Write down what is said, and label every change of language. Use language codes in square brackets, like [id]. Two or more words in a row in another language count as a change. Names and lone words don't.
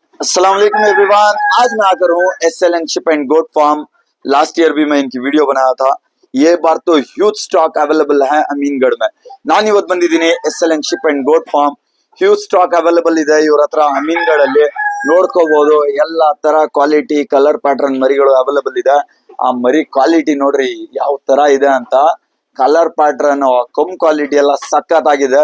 [ar] السلام عليكم एवरीवन। [hi] आज मैं आकर हूँ SLN शिप एंड गोट फार्म। [en] last year [hi] भी मैं इनकी वीडियो बनाया था। ये बार तो [en] huge stock available [hi] है अमीनगढ़ में। [kn] ನಾನು ಇವತ್ತು ಬಂದಿದ್ದೀನಿ SLN ಶಿಪ್ ಅಂಡ್ ಗೋಟ್ ಫಾರ್ಮ್। [en] huge stock available [kn] ಇದೆ ಇವ್ರ ಹತ್ರ ಅಮೀನ್ಗಢಲ್ಲಿ। ನೋಡ್ಕೋಬಹುದು ಎಲ್ಲಾ ತರ [en] quality color pattern [kn] ಮರಿಗಳು ಅವೈಲೇಬಲ್ ಇದೆ। ಆ ಮರಿ ಕ್ವಾಲಿಟಿ ನೋಡ್ರಿ ಯಾವ ತರ ಇದೆ ಅಂತ। [en] color pattern cum quality [kn] ಎಲ್ಲ ಸಖತ್ತಾಗಿದೆ।